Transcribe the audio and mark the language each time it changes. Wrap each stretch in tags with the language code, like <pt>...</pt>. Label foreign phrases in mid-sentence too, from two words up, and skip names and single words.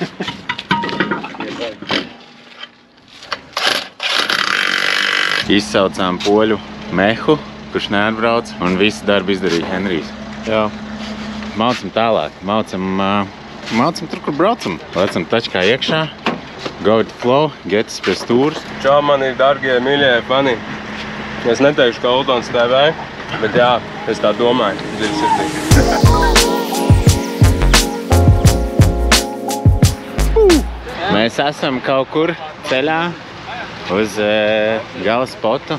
<lv>Izsaucām poļu mehu, kurš neatbrauc, un visu darbu izdarīja Henrijs. Jā. Maucam tālāk, maucam tur, kur braucam. Lecam tačkā iekšā,</lv> <en>go with the flow,</en> <lv>getas pie stūras. Čau, mani dargie, mīļie fani. Es neteikšu, ka Uldons TV, bet jā, es tā domāju, dziļi sirdī. Mēs esam kaut kur ceļā uz gala spotu.</lv>